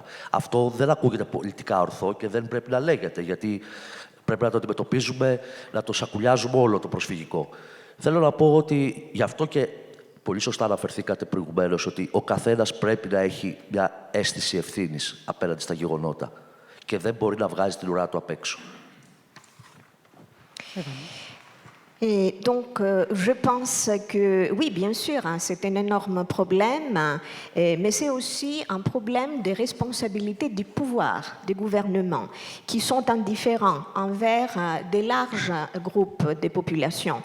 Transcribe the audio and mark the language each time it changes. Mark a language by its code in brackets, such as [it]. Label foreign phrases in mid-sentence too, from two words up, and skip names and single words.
[el] Αυτό δεν ακούγεται πολιτικά ορθό και δεν πρέπει να λέγεται, γιατί πρέπει να το αντιμετωπίζουμε, να το σακουλιάζουμε όλο το προσφυγικό. Θέλω να πω ότι γι' αυτό και πολύ σωστά αναφερθήκατε προηγουμένως ότι ο καθένας πρέπει να έχει μια αίσθηση ευθύνης απέναντι στα γεγονότα και δεν μπορεί να βγάζει την ουρά του απ' έξω. [fr] Et donc, je pense que, oui, bien sûr, hein, c'est un énorme problème, mais c'est aussi un problème de responsabilité du pouvoir, des gouvernements, qui sont indifférents envers de larges groupes de populations.